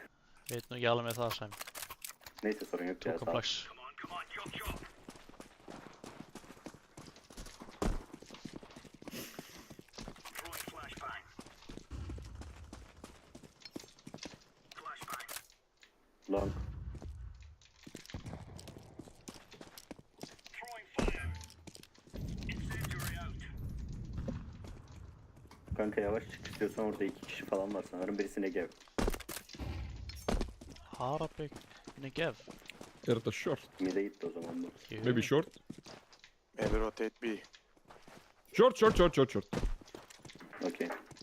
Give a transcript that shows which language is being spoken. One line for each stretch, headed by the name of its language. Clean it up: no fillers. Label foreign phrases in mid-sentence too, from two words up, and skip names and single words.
Icelandic: Veit nú ekki alveg með það sem.
Turkish: Neyse sorun yok
English: Too
Turkish: ya. Sağ ol.
English: complex. Long.
Turkish: Kanka yavaş çık istiyorsan orada 2 kişi falan var sanırım birisine gel. Harabik Negev.
Icelandic: Er þetta short?
Turkish: Mid'e gitti o zaman bu.
English: Maybe short? Maybe rotate B. Short. Okey.